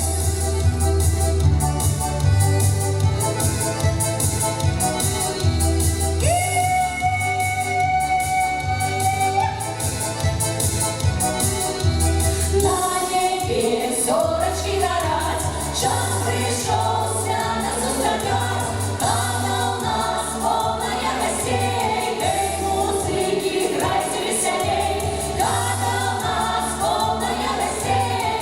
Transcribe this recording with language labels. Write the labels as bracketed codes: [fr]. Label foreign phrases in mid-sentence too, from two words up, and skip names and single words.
[uk] На небі зорочки горять, час прийшов свято зустрічать. [ru] Музыки, играйте веселей, когда у нас полная гостей.